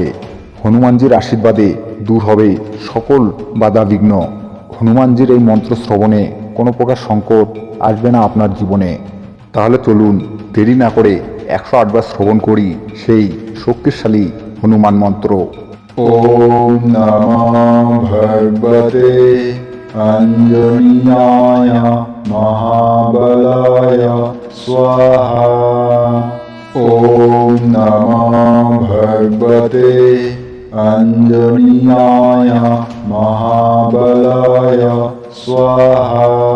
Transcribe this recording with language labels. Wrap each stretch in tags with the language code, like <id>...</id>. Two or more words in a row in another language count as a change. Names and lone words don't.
<bn>হনুমানজির আশীর্বাদে দূর হবে সকল বাধা বিঘ্ন। হনুমানজির এই মন্ত্র শ্রবণে কোনো প্রকার সংকট আসবে না আপনার জীবনে। তাহলে চলুন দেরি না করে 108 বার শ্রবণ করি সেই শক্তিশালী হনুমান মন্ত্র।</bn> <sa>ওম নমঃ ভগবতে অঞ্জনেয়ায় মহাবলায় স্বাহা। ওম নমঃ ভগবতে অঞ্জনেয়ায় মহাবলায় স্বাহা।</sa>